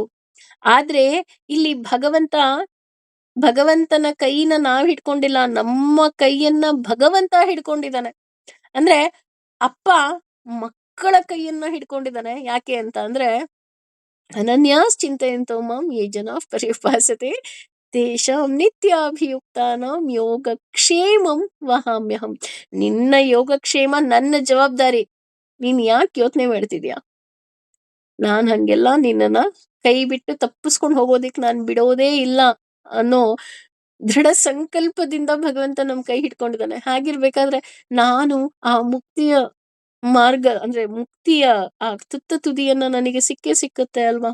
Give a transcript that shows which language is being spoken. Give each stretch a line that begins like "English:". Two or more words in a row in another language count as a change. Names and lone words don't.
Kannada: ಆದ್ರೆ ಇಲ್ಲಿ ಭಗವಂತನ ಕೈನ ನಾವ್ ಹಿಡ್ಕೊಂಡಿಲ್ಲ, ನಮ್ಮ ಕೈಯನ್ನ ಭಗವಂತ ಹಿಡ್ಕೊಂಡಿದ್ದಾನೆ. ಅಂದ್ರೆ ಅಪ್ಪ ಮಕ್ಕಳ ಕೈಯನ್ನ ಹಿಡ್ಕೊಂಡಿದ್ದಾನೆ. ಯಾಕೆ ಅಂತ ಅಂದ್ರೆ,
Sanskrit: ಅನನ್ಯಾಶ್ಚಿಂತಯಂತೋ ಮಾಂ ಯೇ ಜನಾಃ ಪರ್ಯುಪಾಸತೆ ತೇಷಾಂ ನಿತ್ಯಾಭಿಯುಕ್ತಾನಾಂ ಯೋಗಕ್ಷೇಮಂ ವಹಾಮ್ಯಹಂ.
Kannada: ನಿನ್ನ ಯೋಗಕ್ಷೇಮ ನನ್ನ ಜವಾಬ್ದಾರಿ. ನೀನ್ ಯಾಕೆ ಯೋಚನೆ ಮಾಡ್ತಿದ್ಯಾ? ನಾನ್ ಹಂಗೆಲ್ಲ ನಿನ್ನನ್ನ ಕೈ ಬಿಟ್ಟು ತಪ್ಪಿಸ್ಕೊಂಡು ಹೋಗೋದಿಕ್ ನಾನ್ ಬಿಡೋದೇ ಇಲ್ಲ ಅನ್ನೋ ದೃಢ ಸಂಕಲ್ಪದಿಂದ ಭಗವಂತ ನಮ್ ಕೈ ಹಿಡ್ಕೊಂಡಿದ್ದಾನೆ. ಹಾಗಿರ್ಬೇಕಾದ್ರೆ ನಾನು ಆ ಮುಕ್ತಿಯ ಮಾರ್ಗ ಅಂದ್ರೆ ಮುಕ್ತಿಯ ಆ ತುತ್ತ ತುದಿಯನ್ನ ನನಗೆ ಸಿಕ್ಕೇ ಸಿಕ್ಕುತ್ತೆ ಅಲ್ವಾ?